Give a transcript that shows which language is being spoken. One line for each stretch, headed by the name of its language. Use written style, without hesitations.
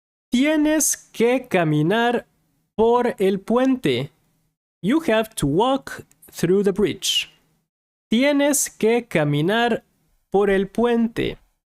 Spanish: Tienes que caminar por el puente.
English: You have to walk through the bridge.
Spanish: Tienes que caminar por el puente.